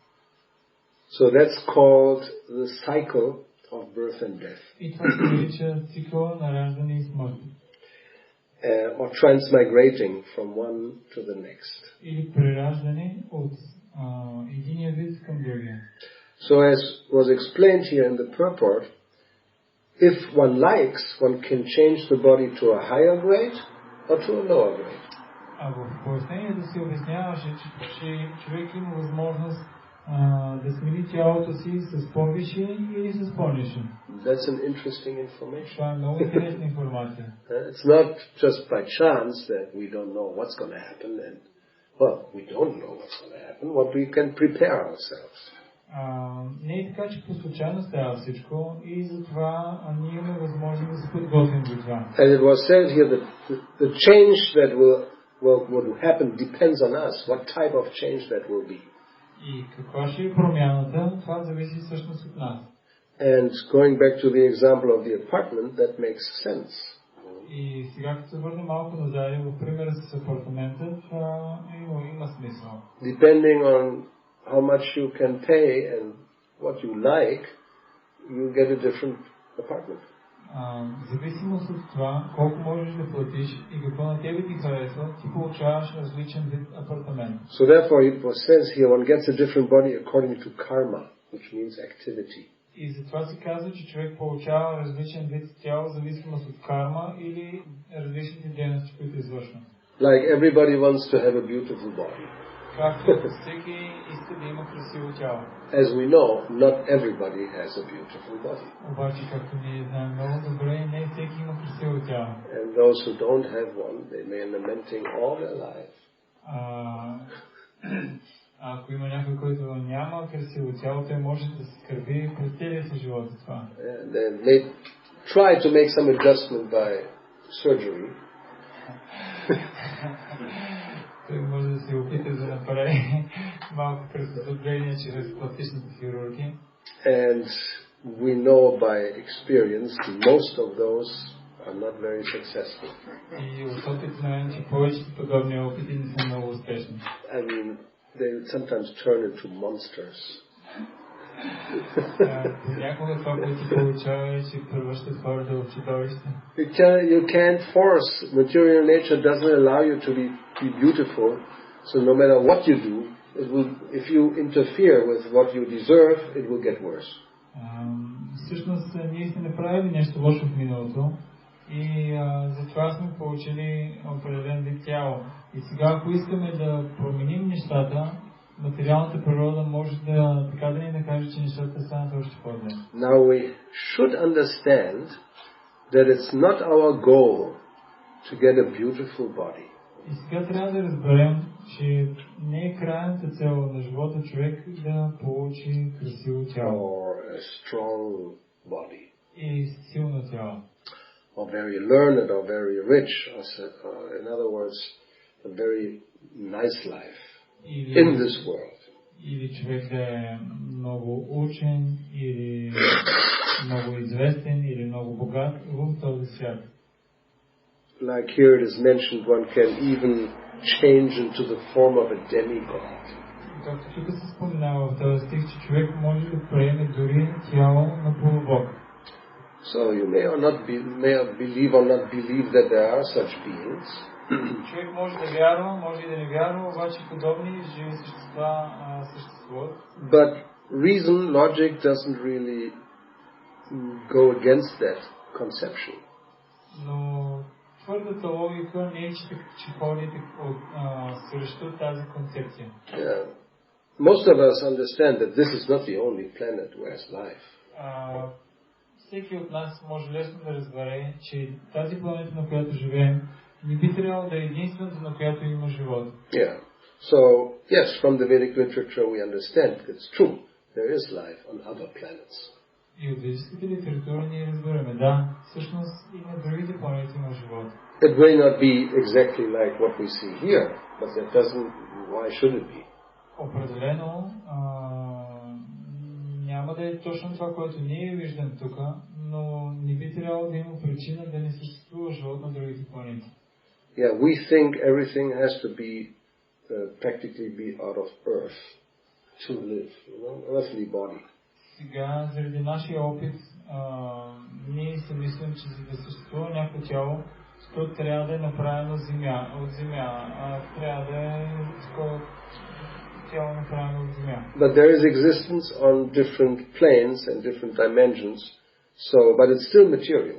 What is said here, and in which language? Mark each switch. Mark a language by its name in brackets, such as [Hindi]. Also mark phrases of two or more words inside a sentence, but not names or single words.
[English] So that's called the cycle of birth and death. [Bulgarian] И това се нарича цикъл на раждане и смърт. [English] Or transmigrating from one to the next. [Bulgarian] Или прераждане от единия вид към другия. [English] So as was explained here in the purport, if one likes, one can change the body to a higher grade or to a lower grade. [Bulgarian] В пояснението се обясняваше, че човек има възможност да смени тялото си с по-висше или с по-нише. [English] That's an interesting information. [Bulgarian] Това е много интересна информация. [English] It's not just by chance that we don't know what's going to happen, and well, we don't know what's going to happen. What we can prepare ourselves. [Bulgarian] Не е така, че по случайно става всичко и затова ние имаме възможност да се подготвим за това. [English] And it was said here that the change that will happen depends on us. What type of change that will be. [Bulgarian] И каква ще е промяната, това зависи всъщност от нас. [English] And going back to the example of the apartment, that makes sense. [Bulgarian] И сега като се върнем малко назад в примера с апартамента, това има смисъл. [English] Depending on how much you can pay and what you like, you get a different apartment. [Bulgarian] Зависимост от това, колко можеш да платиш и какво на тебе ти харесва, ти получаваш различен вид апартамент. [English] So therefore it was says here, one gets a different body according to karma, which means activity. [Bulgarian] И затова се казва, че човек получава различен вид тяло, в зависимост от карма или различните дейности, които извършва. [English] Like everybody wants to have a beautiful body. [Bulgarian] Както всеки иска да има красиво тяло. [English] As we know, not everybody has a beautiful body. [Bulgarian] Обаче, както ние знаем много добре, не всеки има красиво тяло. [English] And those who don't have one, they may be lamenting all their life. [Bulgarian] Ако има някой, който няма красиво тяло, той може да се скърби през целия си живот за това. [English] They may try to make some adjustment by surgery. [Bulgarian] Той може да се опита да направи малко приспособление чрез пластичната хирургия. [English] And we know by experience most of those are not very successful. [Bulgarian] И от опит знаем, че повечето подобни опити не са много успешни. [English] I mean, they sometimes turn into monsters. [Bulgarian] Понякога това, което получава е, че превръщат хората в чудовища. [English] You can't force. Material nature doesn't allow you to be beautiful. So no matter what you do, it will, if you interfere with what you deserve, it will get worse. [Bulgarian] Всъщност ние сме направили нещо лошо в миналото и затова сме получили определен вид тяло. И сега, ако искаме да променим нещата, материалната природа може да така да ни накаже, че нещата станат още по-добре. [English] Now we should understand that it's not our goal to get a beautiful body. [Bulgarian] И сега трябва да разберем, че не е крайната цел на живота човек да получи красиво тяло. [English] Or a strong body. [Bulgarian] И силно тяло. [English] Or very learned or very rich. Or, in other words, a very nice life in this world. [Bulgarian] Или човек да е много учен, или много известен, или много богат в този свят. [English] Like here it is mentioned, one can even change into the form of a demigod. [Bulgarian] Както тук се споменава в този стих, че човек може да приеме дори тяло на полубог. [English] So you may believe or not believe that there are such beings. [Bulgarian] Човек може да вярва, може и да не вярва, обаче подобни живи същества съществуват. [English] But reason, logic doesn't really go against that conception. [Bulgarian] Но твърдата логика не е, че ходи срещу тази концепция. [English] Yeah. Most of us understand that this is not the only planet who has life. [Bulgarian] Всеки от нас може лесно да разбере, че тази планета, на която живеем, не би трябвало да е единствената, на която има живот. [English] Yeah. So, yes, from the Vedic literature we understand it's true. There is life on other planets. [Bulgarian] И от ведическата литература ние разбираме, да, всъщност и на другите планети има живот. [English] It may not be exactly like what we see here, but that doesn't. Why should it be? [Bulgarian] Определено няма да е точно това, което ние виждаме тук, но не би трябвало да има причина да не съществува живот на другите планети. [English] Yeah, we think everything has to be practically be out of earth to live, earthly body. [Bulgarian] Сега, заради нашия опит, ние си мислим, че за да съществува някакво тяло, то трябва да е направено от земя, трябва да е такова тяло направено от земя. [English] But there is existence on different planes and different dimensions, but it's still material.